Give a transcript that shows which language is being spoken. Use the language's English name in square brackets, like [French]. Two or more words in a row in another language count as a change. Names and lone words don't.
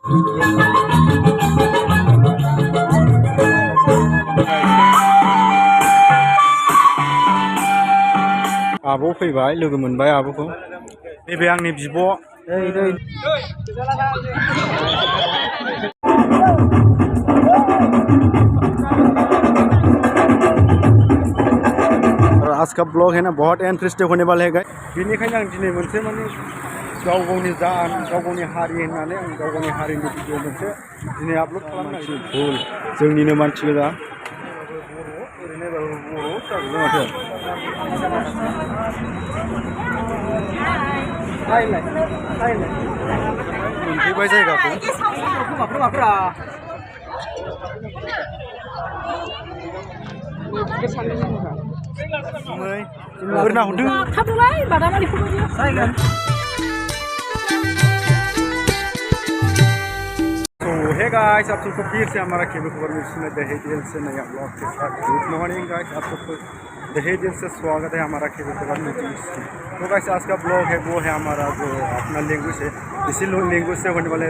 [Bodo] आब' फैबाय लोगो मोनबाय आब'खौ नैबे आंनि बिब' [Hindi] आज का ब्लॉग है ना बहुत इंटरेस्टिंग होने वाला है [Bodo] बेनिखायनो आं दिनै मोनसे माने गाव गावनि जान गाव गावनि हारि होननानै आं गाव गावनि हारिनि भिडिअ मोनसे दिनै आपल'ड खालामनो भुल जोंनिनो मानसि गोजा मोनफैबाय जायगाखौ [Hindi] ओरना हरदों हे गाइस आप सबको फिर से हमारा केबल खबर में सुने दहे दिल से नया ब्लॉग के साथ [English] good morning guys [Hindi] आप सबको दहे दिल से स्वागत है हमारा केबल खबर में। तो गाइस आज का ब्लॉग है वो है हमारा जो अपना लैंग्वेज है, इसी लैंग्वेज से होने वाला है।